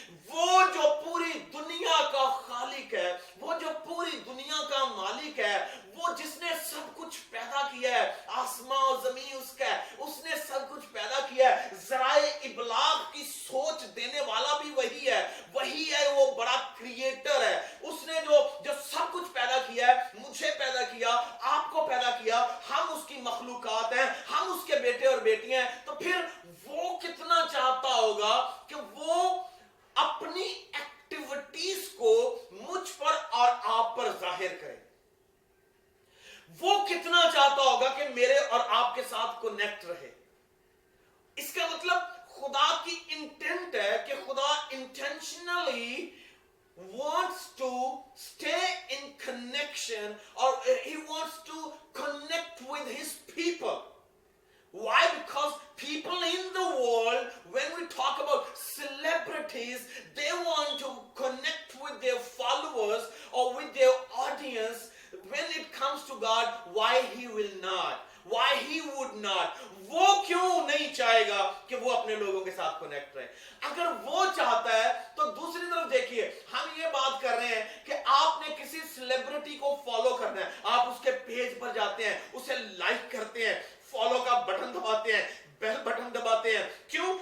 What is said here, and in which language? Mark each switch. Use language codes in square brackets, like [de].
[hi] वो जो पूरी दुनिया का खालिक है, वो जो पूरी दुनिया का मालिक है, वो जिसने सब कुछ पैदा किया है, आसमां और जमीन उसका है, उसने सब कुछ पैदा किया है, जराए इबलाग की सोच देने वाला भी वही है, वो बड़ा क्रिएटर है, उसने जो सब कुछ पैदा किया है, मुझे पैदा किया, आपको पैदा किया, हम उसकी मखलूकात हैं, हम उसके बेटे और बेटियां हैं। तो फिर वो कितना चाहता होगा कि वो अपनी एक्टिविटीज को मुझ पर और आप पर जाहिर करे। वो कितना चाहता होगा कि मेरे और आपके साथ कनेक्ट रहे। इसका मतलब खुदा की इंटेंट है कि खुदा intentionally [en] wants to stay in connection, or he wants to connect with his people. Why? Because people in the world, when we talk about celebrities, they want to connect with their followers or with their audience. When it comes to God, why he will not? Why he would not? [hi] वो क्यों नहीं चाहेगा कि वो अपने लोगों के साथ कनेक्ट रहे? अगर वो चाहता है तो दूसरी तरफ देखिए, हम ये बात कर रहे हैं कि आपने किसी सेलिब्रिटी को फॉलो करना है, आप उसके पेज पर जाते हैं, उसे लाइक करते हैं, फॉलो का बटन दबाते हैं, बेल बटन दबाते हैं। क्यों?